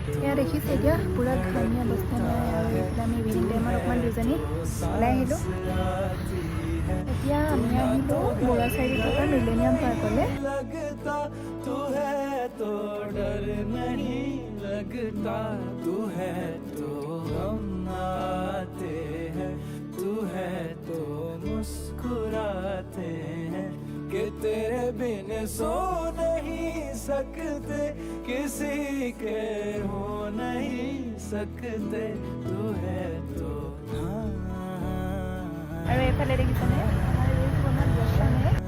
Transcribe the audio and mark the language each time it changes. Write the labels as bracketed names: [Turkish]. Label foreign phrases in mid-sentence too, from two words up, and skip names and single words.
[Assamese] এয়া দেখিছে এতিয়া পূৰা ধুনীয়া অৱস্থা নাই আৰু এইফালে আমি ইভিনিং টাইমত অকণমান দুজনী ওলাই আহিলোঁ। এতিয়া আমি আহিলোঁ বৰুৱা চাইডত থকা মিলেনিয়াম পাৰ্কলৈ। [Hindi] लगता तू है तो डर नहीं लगता, तू है तो हम आते हैं, तू है तो मुस्कुराते हैं कि तेरे बिन सो नहीं सकते, किसी के हो नहीं सकते, तू है तो [Assamese] আৰু এইফালে দেখিছেনে আমাৰ এই পুৰণা দৰ্শনে